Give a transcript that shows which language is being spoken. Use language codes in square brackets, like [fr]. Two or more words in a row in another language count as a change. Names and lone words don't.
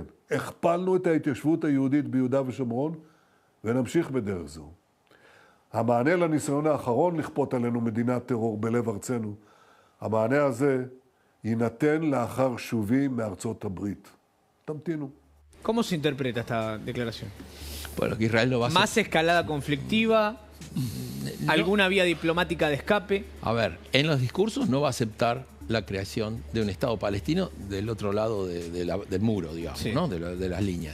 [he] הכפלנו את ההתיישבות היהודית ביהודה ושומרון ונמשיך בדרך זו. המענה לניסיון האחרון לכפות עלינו מדינת טרור בלב ארצנו, המענה הזה יינתן לאחר שובי מארצות הברית. תמתינו. [es] ¿Cómo se interpreta esta declaración? Bueno, que Israel no va a ¿Más escalada conflictiva? ¿Alguna vía diplomática de escape? A ver, en los discursos no va a aceptar la creación de un Estado palestino del otro lado del muro, digamos, Sí. ¿no? de las líneas.